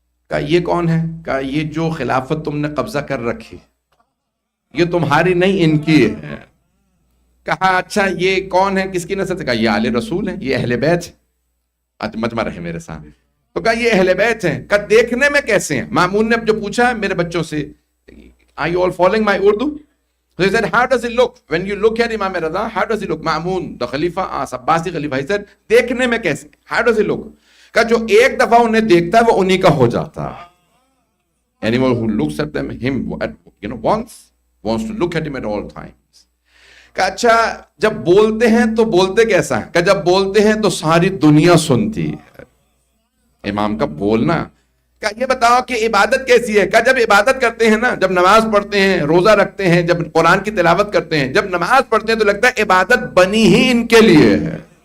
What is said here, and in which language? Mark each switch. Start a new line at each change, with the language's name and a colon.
Urdu: کہا یہ کون ہے؟ کہا یہ جو خلافت تم نے قبضہ کر رکھی یہ تمہاری نہیں ان کی ہے. کہا اچھا یہ کون ہے، کس کی نسل سے؟ کہا یہ آل رسول ہیں، یہ اہل بیت ہے. مجمع رہے میرے سامنے. تو کہا یہ اہل بیت ہیں. کہا دیکھنے میں کیسے ہیں؟ مامون نے جو پوچھا میرے بچوں سے
English: are you all following my Urdu? So he said, how does it look? When you look at Imam Raza, how does it look? Ma'mun, the Khalifa, Abbasi Khalifa. He said,
Urdu: دیکھنے میں کیسے؟
English: How does it look?
Urdu: کہ جو ایک دفعہ انہیں دیکھتا ہے وہ انہی کا ہو جاتا ہے.
English: Anyone who looks at them, him, once, wants to look at him at all times.
Urdu: کہ اچھا جب بولتے ہیں تو بولتے کیسا ہے؟ کہ جب بولتے ہیں تو ساری دنیا سنتی ہے. امام کا بولنا. کہ یہ بتاؤ کہ عبادت کیسی ہے؟ کہ جب عبادت کرتے ہیں نا، جب نماز پڑھتے ہیں، روزہ رکھتے ہیں، جب قرآن کی تلاوت کرتے ہیں، جب نماز پڑھتے ہیں تو لگتا ہے عبادت بنی ہی ان کے لیے ہے.